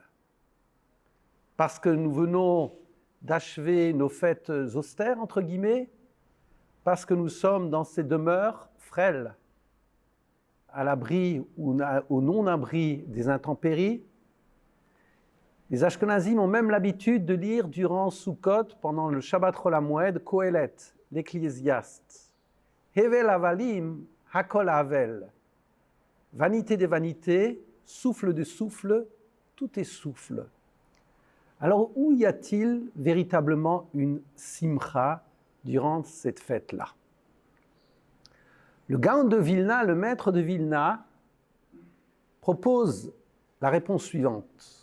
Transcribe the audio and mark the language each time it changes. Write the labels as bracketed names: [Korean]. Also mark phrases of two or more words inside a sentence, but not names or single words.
[French] Parce que nous venons d'achever nos fêtes austères, entre guillemets, parce que nous sommes dans ces demeures frêles, à l'abri ou au non-abri des intempéries. Les Ashkenazim ont même l'habitude de lire durant Sukkot, pendant le Shabbat Chol HaMoed, Kohelet, l'Ecclésiaste. [Hebrew] הבל הבלים, הכל הבל. [French] Vanité des vanités, souffle de souffle, tout est souffle. Alors, où y a-t-il véritablement une simcha durant cette fête-là? Le Gaon de Vilna, le maître de Vilna, propose la réponse suivante.